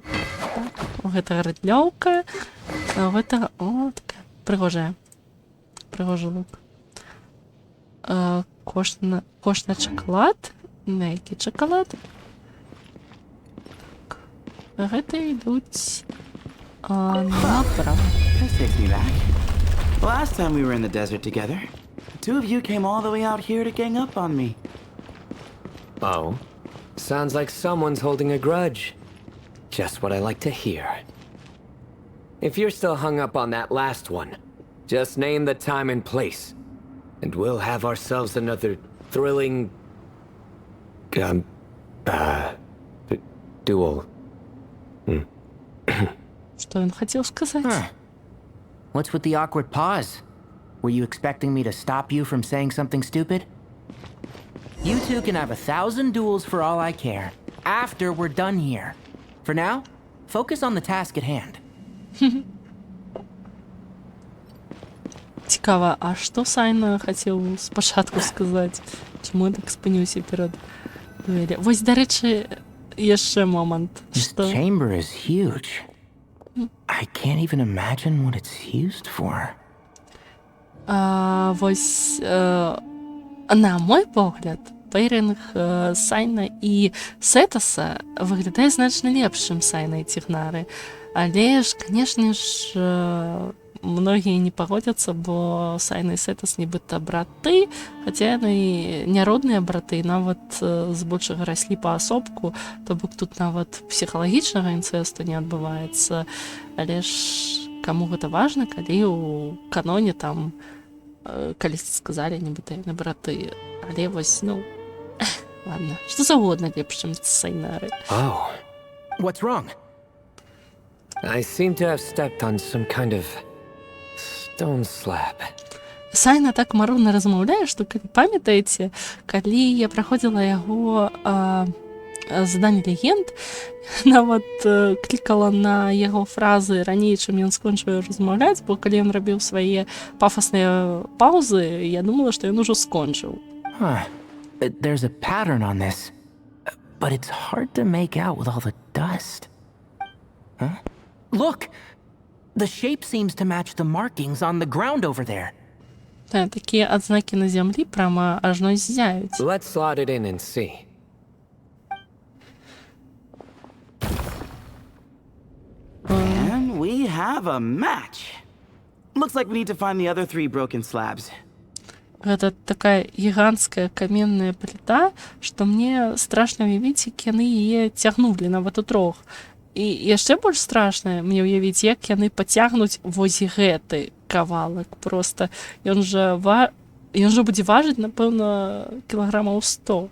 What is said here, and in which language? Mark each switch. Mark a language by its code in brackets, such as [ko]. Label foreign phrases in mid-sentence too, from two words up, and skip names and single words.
[be] У гэтага рыдлёўка, а у гэтага, о, такая прыгожая. Прыгожы лук. Кошт на чакалад. На які чакалад? Гэта ідуць направо. [en] This takes me back. Last time we were in the desert together, the two of you came all the way out here to gang up on me. Oh? Sounds like someone's holding a grudge. Just what I like to hear. If you're still hung up on that last one, just name the time and place, and we'll have ourselves another thrilling... duel. [be] Што ён хацеў сказаць? [en] What's with the awkward pause? Were you expecting me to stop you from saying something stupid? You two can have 1,000 duels for all I care, after we're done here. For now, focus on the task at hand. [be] Цікава, а што Сайна хацеў спачатку сказаць? Чаму я так спыніўся перад двері? Вось, дарэчы, яшчэ момант. [en] This chamber is huge. I can't even imagine what it's used for. [be] Вось, на мой погляд, пейринг Сайна і Сетаса выглядае значна лепш, чым Сайна і Цігнары. Але ж, канешне ж, многія не пагодзяцца, бо Сайна і Сетас нібыта браты, хаця яны не родныя браты, нават збольшага раслі паасобку, то бок тут нават псіхалагічнага інцэсту не адбываецца. Але ж каму гэта важна, калі ў каноне там калісьці сказалі, нібыта яны браты. Але вось, ну, ладно, што заўгодна лепш, чым Сайнары. [en] Oh. What's wrong? I seem to have stepped on some kind of stone slab. [be] Сайна так марудна размаўляе, што, калі памятаеце, калі я праходзіла яго заданне легенд, нават клікала на яго фразы раней, чым ён скончыў размаўляць, бо калі ён рабіў свае пафасныя паўзы, я думала, што ён ужо скончыў. [en] There's a pattern on this, but it's hard to make out with all the dust. Huh? Look! The shape seems to match the markings on the ground over there. [be] Такі адзнакі на зямлі прямо аж ну зяють. [en] Let's slot it in and see. And we have a match. Looks like we need to find the other 3 broken slabs. [be] Гэта такая гігантская каменная пліта, што мне страшна уявіць, як яны яе цягнулі нават у трох. І яшчэ больш страшна мне ўявіць, як яны пацягнуць вось гэты кавалак. Просто ён жа будзе важыць, напэўна, кілаграмаў 100.